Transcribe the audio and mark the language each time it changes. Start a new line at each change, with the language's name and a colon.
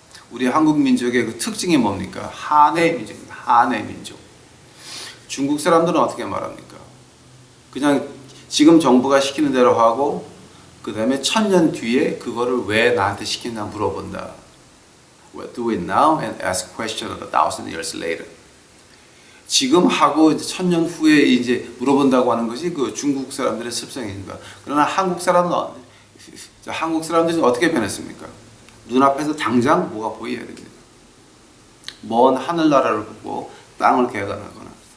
Korean: 우리 한국 민족의 그 특징이 뭡니까? 한해 민족입니다. 한해 민족. 중국 사람들은 어떻게 말합니까? 그냥 지금 정부가 시키는 대로 하고 그 다음에 1000년 뒤에 그거를 왜 나한테 시키나 물어본다.
English: Do it now and ask question 1,000 years later.
Korean: 지금 하고 이제 1000년 후에 이제 물어본다고 하는 것이 그 중국 사람들의 습성입니다. 그러나 한국 사람들은 어떻게 변했습니까? 눈앞에서 당장 뭐가 보여야 됩니다. 먼 하늘나라를 보고 땅을 개간하거나